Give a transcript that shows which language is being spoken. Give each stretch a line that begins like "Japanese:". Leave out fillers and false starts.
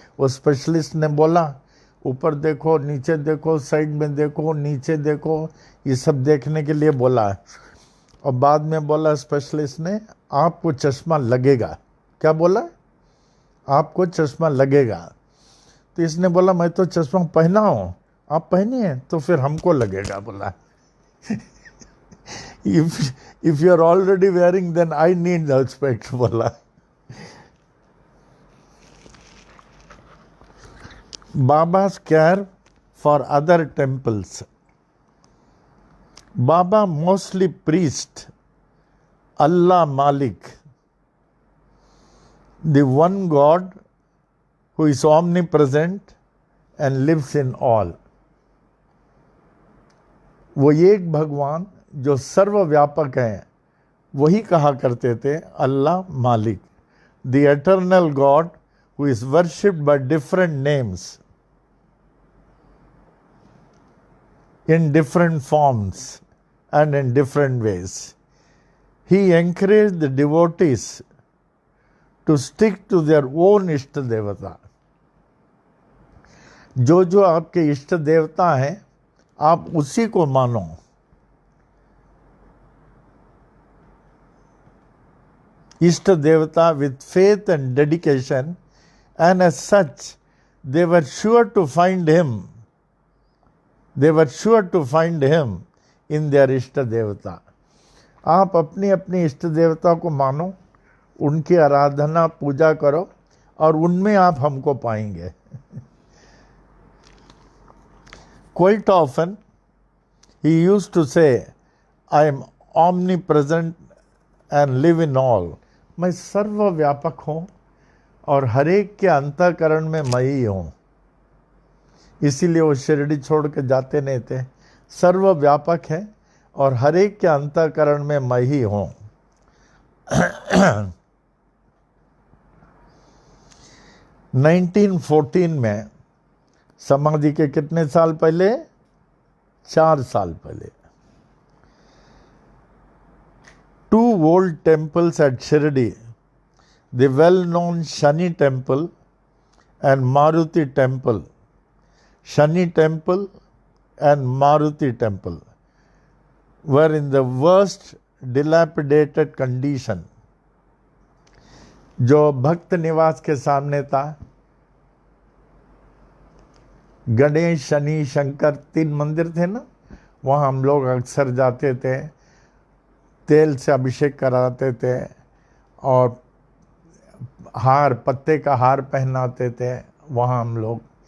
Hindi: वो स्पेशलिस्ट ने बोला ऊपर देखो, नीचे देखो, साइड में देखो, नीचे देखो, ये सब देखने के लिए बोला। और बाद में बोला स्पेशलिस्ट ने, आपको चश्मा लगेगा। क्या बोला? आपको चश्मा लगेगा। तो इसने बोला मैं तो चश्मा पहना हूँ, आप पहनिए तो फिर हमको लगेगा।
English: बोला if you are already wearing, then I need the specs. बोला Baba's care for other temples. Baba mostly preached Allah Malik, the one God who is omnipresent and lives in all.
Hindi: वो एक भगवान जो सर्वव्यापक हैं, वही कहा करते थे अल्लाह मालिक,
English: The eternal God who is worshipped by different names in different forms and in different ways. He encouraged the devotees to stick to their own ishta devata.
Hindi: जो जो आपके इष्ट देवता हैं, आप उसी को मानो.
English: Ishta devata with faith and dedication, and as such, they were sure to find him. They were sure to find him in their ishta devata.
Hindi: आप अपनी अपनी इष्ट देवता को मानो, उनकी आराधना पूजा करो, और उनमें आप हमको पाएंगे.
English: Quite often he used to say, I am omnipresent and live in all.
Hindi: मैं सर्वव्यापक हूँ और हर एक के अंतःकरण में मैं ही हूँ. इसीलिए वो शिरडी छोड़ के जाते नहीं थे. सर्वव्यापक है और हर एक के अंतःकरण में मैं ही हूँ. 1914 में, समाधि के कितने साल पहले?
English: 4
Hindi: साल पहले,
English: 2 old temples at Shirdi, the well-known Shani temple and Maruti temple, Shani temple and Maruti temple, were in the worst dilapidated condition.
Hindi: जो भक्त निवास के सामने था, गणेश, शनि, शंकर 3 मंदिर थे ना, वहाँ हम लोग अक्सर जाते थे, तेल से अभिषेक कराते थे और हार, पत्ते का हार पहनाते थे वहाँ हम लोग.